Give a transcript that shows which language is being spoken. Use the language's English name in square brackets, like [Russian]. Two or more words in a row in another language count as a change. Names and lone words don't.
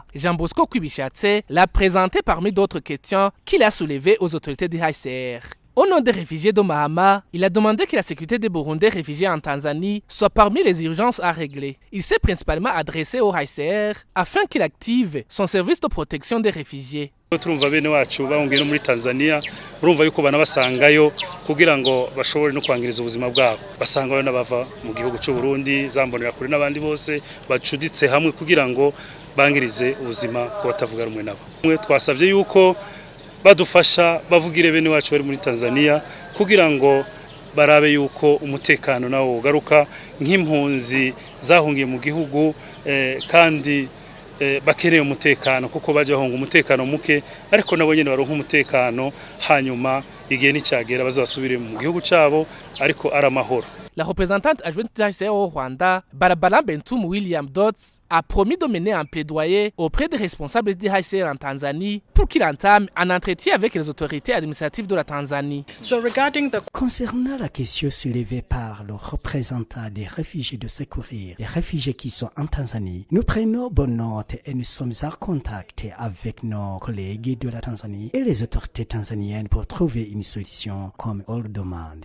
[French] Jean Bosco Kubishatse l'a présenté parmi d'autres questions qu'il a soulevées aux autorités du HCR. Au nom des réfugiés de Mahama, il a demandé que la sécurité des Burundais réfugiés en Tanzanie soit parmi les urgences à régler. Il s'est principalement adressé au HCR afin qu'il active son service de protection des réfugiés. [Rundi] turumva bene wacu bahungiye muri Tanzania urumva yuko banabasangayo kugira ngo bashobore no kwangiriza ubuzima bwabo basangayo nabava mu gihugu cy'u Burundi zambonera kuri nabandi bose bacuditse hamwe kugira ngo bangirize ubuzima ko batavuga rumwe nabo. Twasavye yuko badufasha bavugire bene wacu bari muri Tanzania kugira ngo barabe yuko umutekano nawo ugaruka nk'impunzi zahungiye mu gihugu kandi bakeneye umutekano kuko baje bahunga umutekano muke ariko nabo nyene baronka umutekano hanyuma igihe nicagera bazasubire mu gihugu cabo ariko aramahoro. [French] La représentante adjointe du HCR au Rwanda, Barbara Bentum William Dotz, a promis de mener un plaidoyer auprès des responsables du HCR en Tanzanie pour qu'il entame un entretien avec les autorités administratives de la Tanzanie. Concernant la question soulevée par le représentant des réfugiés de secourir les réfugiés qui sont en Tanzanie, nous prenons bonne note et nous sommes en contact avec nos collègues de la Tanzanie et les autorités tanzaniennes pour trouver une solution comme on le demande.